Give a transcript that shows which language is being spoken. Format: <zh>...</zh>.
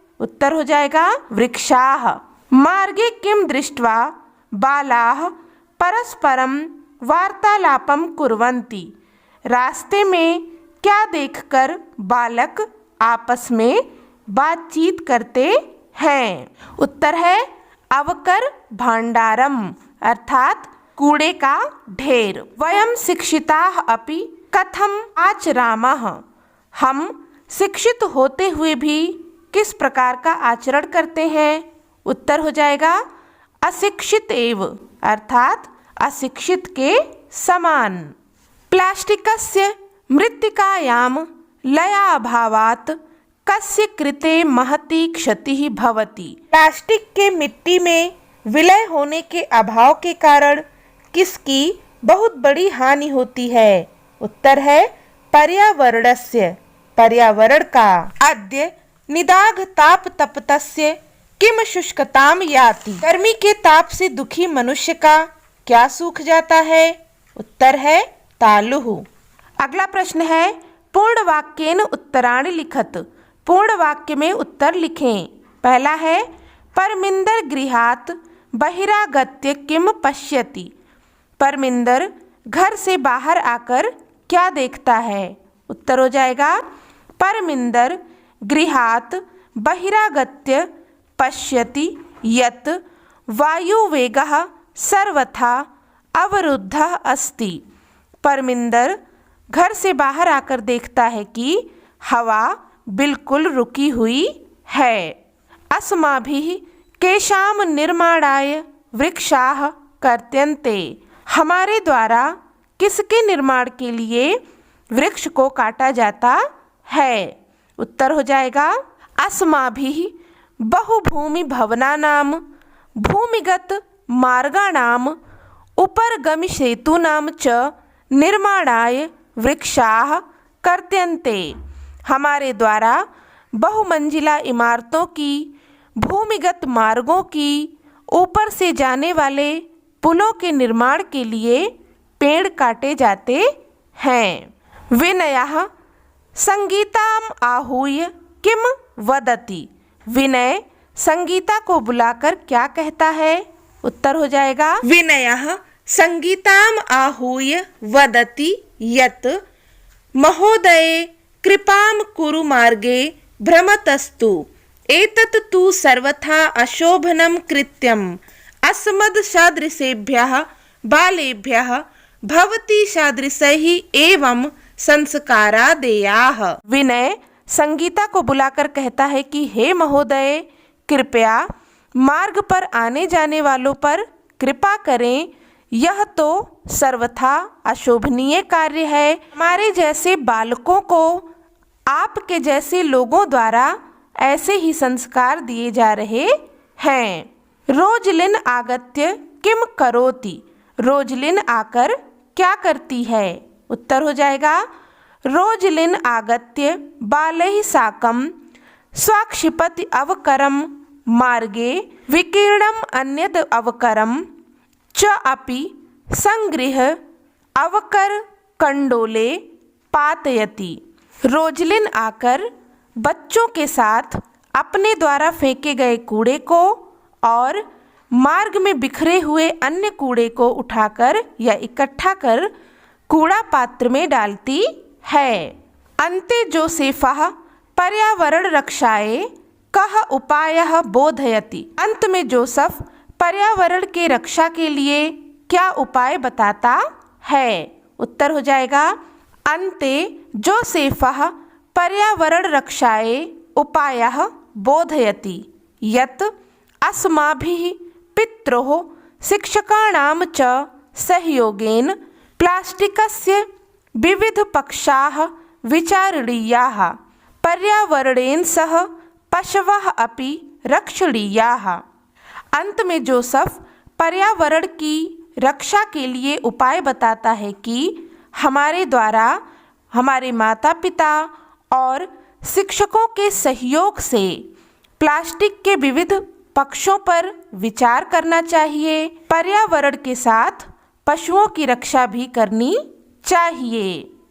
<hi>उत्तर हो जाएगा</hi> <sa>वृक्षाः। मार्गे किम दृष्ट्वा बालाः परस्परम वार्तालापम कुर्वन्ति।</sa> <hi>रास्ते में क्या देखकर बालक आपस में बातचीत करते हैं। उत्तर है अवकर भांडारम अर्थात कूड़े का ढेर।</hi> <sa>वयम शिक्षिताः अपि कथम आचरामः।</sa> <hi>हम शिक्षित होते हुए भी किस प्रकार का आचरण करते हैं। उत्तर हो जाएगा अशिक्षित एव अर्थात अशिक्षित के समान।</hi> <sa>प्लास्टिकस्य मृत्तिकायां लयाभावात् कस्य कृते महती क्षतिः भवति।</sa> <hi>प्लास्टिक के मिट्टी में विलय होने के अभाव के कारण किसकी बहुत बड़ी हानि होती है। उत्तर है पर्यावरणस्य पर्यावरण का।</hi> <sa>अद्य निदाघ ताप तप्तस्य किम शुष्कताम याति।</sa> <hi>गर्मी के ताप से दुखी मनुष्य का क्या सूख जाता है। उत्तर है तालुः। अगला प्रश्न है,</hi> <sa>पूर्ण वाक्येन उत्तराणि लिखत।</sa> <hi>पूर्ण वाक्य में उत्तर लिखें। पहला है, परमिंदर गृहात् बहिरागत्य किम पश्यति। परमिंदर घर से बाहर आकर क्या देखता है। उत्तर हो जाएगा</hi> <sa>परमिंदर गृहात् बहिरागत्य पश्यति यत् वायुवेगः सर्वथा अवरुद्धः अस्ति।</sa> <hi>परमिंदर घर से बाहर आकर देखता है कि हवा बिल्कुल रुकी हुई है।</hi> <sa>अस्माभिः केषां निर्माणाय वृक्षाः कर्त्यन्ते।</sa> <hi>हमारे द्वारा किसके निर्माण के लिए वृक्ष को काटा जाता है। उत्तर हो जाएगा</hi> <sa>अस्माभिः बहुभूमि भवनानां भूमिगत मार्गाणां उपरगमि सेतूनां च निर्माणाय वृक्षाः कर्त्यन्ते।</sa> <hi>हमारे द्वारा बहुमंजिला इमारतों की, भूमिगत मार्गों की, ऊपर से जाने वाले पुलों के निर्माण के लिए पेड़ काटे जाते हैं।</hi> <sa>विनयः संगीताम आहूय किम वदति।</sa> <hi>विनय संगीता को बुलाकर क्या कहता है। उत्तर हो जाएगा</hi> <sa>विनयः संगीताम आहूय वदति यत् महोदये कृपां कुरु मार्गे भ्रमतस्तु। एतत् तु सर्वथा अशोभनं कृत्यम् अस्मद्सदृशेभ्यः बालेभ्यः भवती सदृशैः एवं संस्कारा देयाः।</sa> <hi>विनय संगीता को बुलाकर कहता है कि हे महोदय, कृपया मार्ग पर आने जाने वालों पर कृपा करें। यह तो सर्वथा अशोभनीय कार्य है। हमारे जैसे बालकों को आपके जैसे लोगों द्वारा ऐसे ही संस्कार दिए जा रहे हैं।</hi> <sa>रोजलिन आगत्य किम करोति।</sa> <hi>रोजलिन आकर क्या करती है। उत्तर हो जाएगा</hi> <sa>रोजलिन आगत्य बालैः साकं स्वाक्षिपति अवकरम मार्गे विकीर्णम अन्यद अवकरम च अपि संगृह्य अवकर कंडोले पातयति।</sa> <hi>रोजलिन आकर बच्चों के साथ अपने द्वारा फेंके गए कूड़े को और मार्ग में बिखरे हुए अन्य कूड़े को उठाकर या इकट्ठा कर कूड़ा पात्र में डालती है।</hi> <sa>अन्ते जोसेफः पर्यावरण रक्षाये कः उपायः बोधयति।</sa> <hi>अंत में जोसेफ पर्यावरण के रक्षा के लिए क्या उपाय बताता है। उत्तर हो जाएगा</hi> <sa>अन्ते जोसेफः पर्यावरण रक्षायै उपायः बोधयति यत् अस्माभिः पित्रोः शिक्षकाणां च सहयोगेन प्लास्टिकस्य विविधपक्षाः विचारणीयाः, पर्यावरणेन सह पशवः अपि रक्षणीयाः।</sa> <hi>अंत में जोसेफ पर्यावरण की रक्षा के लिए उपाय बताता है कि हमारे द्वारा हमारे माता पिता और शिक्षकों के सहयोग से प्लास्टिक के विविध पक्षों पर विचार करना चाहिए, पर्यावरण के साथ पशुओं की रक्षा भी करनी चाहिए।</hi>